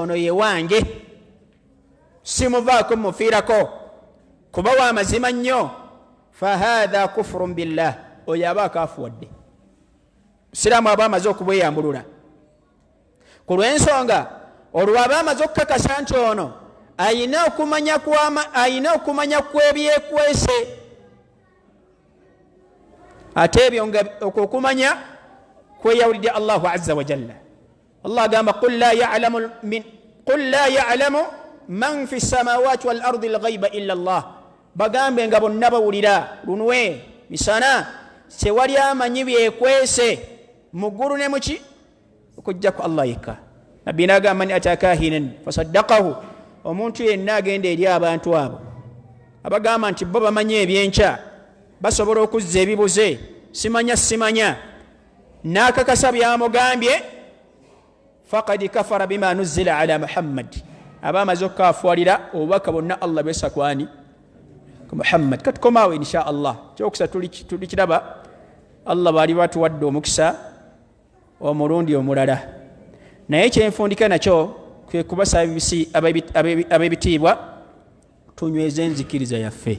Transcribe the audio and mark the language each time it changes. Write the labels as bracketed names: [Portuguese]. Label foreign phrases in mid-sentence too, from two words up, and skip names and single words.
[Ganda] ono ye wange simuvaako mufiirako kuba wa mazima nnyo [Arabic] فهذا كفر بالله [Ganda] oyo aba akaafuwadde siraamu aba amaze okubweyambulula ku lw'ensonga olwo aba amaze okukakasa nti ono ayina okumanya kwebyekwese ate ebyo nga okumanya kweyawulidde Allahu azza wa jalla. [Arabic] Allah agamba قل لا يعلم من في السماوات والأرض الغيب إلا الله, [Ganda] bagambe nga bonna bawulira lunwe misana tewali amanyi byekwese mu ggulu ne muki okujjako Allah yekka. Nabbi n'agamba [Arabic] من أتى كاهنا فصدقه, [Ganda] omuntu yenna agenda eri abantu abo abagamba nti bo bamanyi ebyenkya basobola okuzza ebibuze simanya n'akakasa byamugambye, [Arabic] فقد كفر بما نزل على محمد, [Ganda] aba amaze okukafwalira obubaka bonna Allah bwesa kwani ku Muhammad. Katukomaawo [Arabic] إن شاء الله, [Ganda] kyokusa tulikiraba Allah baali batuwadde omukisa omulundi omulala, naye kyenfundika nakyo kwe kubasaba ab'ebitiibwa tunyweze enzikiriza yaffe.